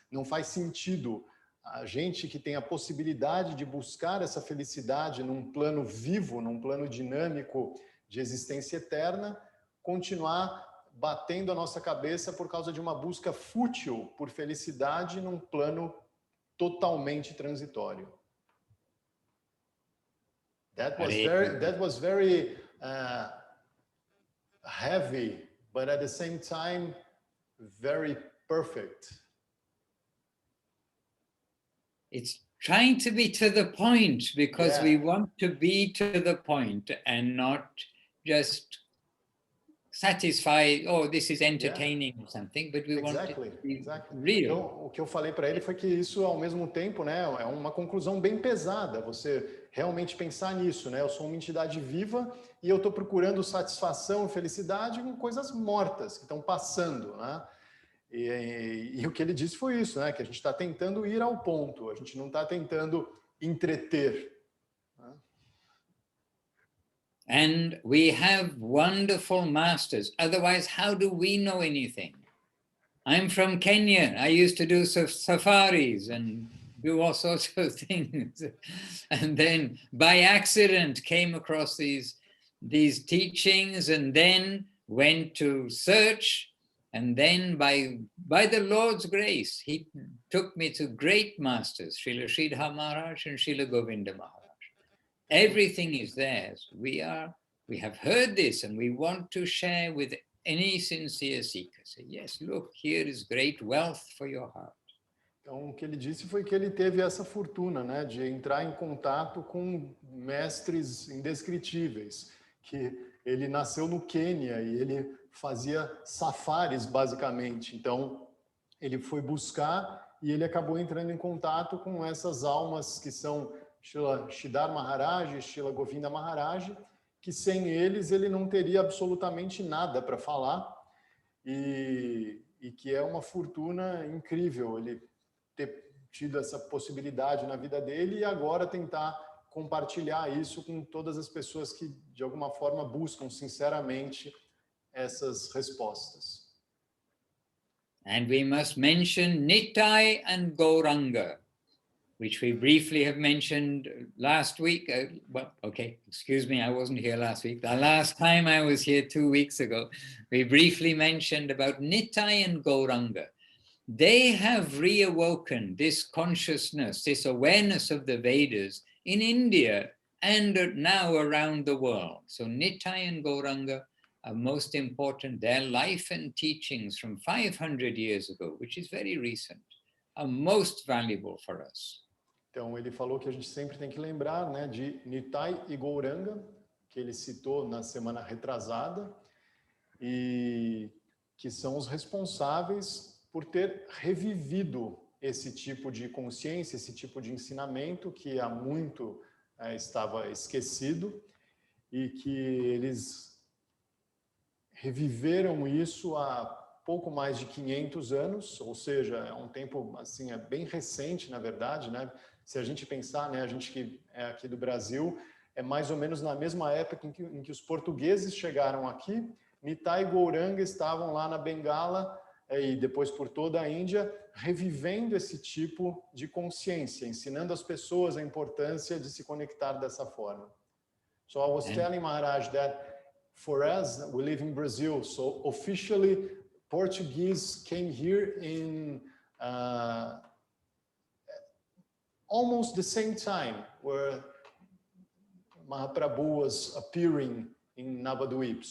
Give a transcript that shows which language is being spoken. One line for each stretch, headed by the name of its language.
Portuguese: Não faz sentido a gente que tem a possibilidade de buscar essa felicidade num plano vivo, num plano dinâmico de existência eterna, continuar batendo a nossa cabeça por causa de uma busca fútil por felicidade num plano totalmente transitório.
English: That was very heavy, but at the same time, very perfect. It's trying to be to the point because we want to be to the point and not just satisfy, oh, this is entertaining or something, but we want it to be real.
Portuguese: Então, o que eu falei para ele foi que isso, ao mesmo tempo, né, é uma conclusão bem pesada, você realmente pensar nisso, né? Eu sou uma entidade viva e eu estou procurando satisfação e felicidade com coisas mortas que estão passando, né? E o que ele disse foi isso, né? Que a gente está tentando ir ao ponto, a gente não está tentando entreter. Né?
English: And we have wonderful masters. Otherwise, how do we know anything? I'm from Kenya. I used to do safaris and do all sorts of things. And then by accident came across these teachings and then went to search. And then by the Lord's grace, he took me to great masters, Srila Sridhar Maharaj and Srila Govinda Maharaj. Everything is theirs. We have heard this and we want to share with any sincere seeker. Say, yes, look, here is great wealth for your heart.
Portuguese: Então, o que ele disse foi que ele teve essa fortuna, né, de entrar em contato com mestres indescritíveis, que ele nasceu no Quênia e ele fazia safaris, basicamente. Então, ele foi buscar e ele acabou entrando em contato com essas almas que são Srila Sridhar Maharaj e Srila Govinda Maharaj, que sem eles ele não teria absolutamente nada para falar e que é uma fortuna incrível ele ter tido essa possibilidade na vida dele e agora tentar compartilhar isso com todas as pessoas que de alguma forma buscam sinceramente essas respostas.
English: And we must mention Nitai and Gauranga, which we briefly have mentioned last week. Well, okay, excuse me, I wasn't here last week. The last time I was here 2 weeks ago, we briefly mentioned about Nitai and Gauranga. They have reawoken this consciousness, this awareness of the Vedas in India and now around the world. So Nitai and Gauranga are most important. Their life and teachings from 500 years ago, which is very recent, are most valuable for us.
Portuguese: Então, ele falou que a gente sempre tem que lembrar, né, de Nitai e Gauranga, que ele citou na semana retrasada, e que são os responsáveis por ter revivido esse tipo de consciência, esse tipo de ensinamento que há muito estava esquecido e que eles reviveram isso há pouco mais de 500 anos, ou seja, é um tempo assim, é bem recente, na verdade, né? Se a gente pensar, né, a gente que é aqui do Brasil, é mais ou menos na mesma época em que os portugueses chegaram aqui, Nitai e Gauranga estavam lá na Bengala e depois por toda a Índia, revivendo esse tipo de consciência, ensinando as pessoas a importância de se conectar dessa forma.
English: So I was telling Maharaj that for us, we live in Brazil, so officially Portuguese came here in almost the same time where Mahaprabhu was appearing in Navadvip.